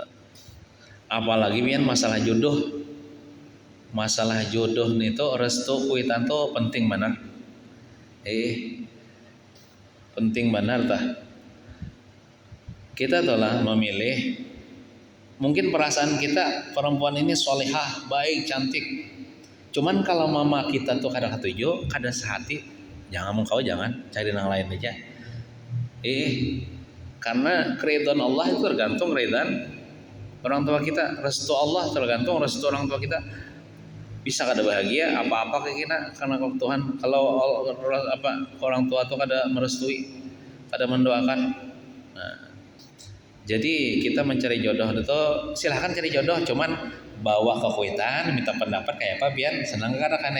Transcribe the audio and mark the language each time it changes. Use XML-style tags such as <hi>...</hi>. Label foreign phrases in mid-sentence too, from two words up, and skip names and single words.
<bjn>Apalagi pian masalah jodoh itu restu kuitan tuh penting benar. Penting benar tah.</bjn> <id>Kita telah memilih, mungkin perasaan kita perempuan ini solehah, baik, cantik.</id> <bjn>Cuman kalau mama kita tuh kada ketuju, kada sehati, jangan cari yang lain aja.</bjn> <id>Karena keridhaan Allah itu tergantung keridhaan orang tua kita, restu Allah tergantung restu orang tua kita.</id> <bjn>bisa kada bahagia apa-apa kayak kena karena Tuhan kalau orang tua tuh kada merestui, kada mendoakan. Nah, jadi kita mencari jodoh itu silahkan cari jodoh, cuman bawa ke kuitan minta pendapat kayak apa biar senang kada kan.</bjn>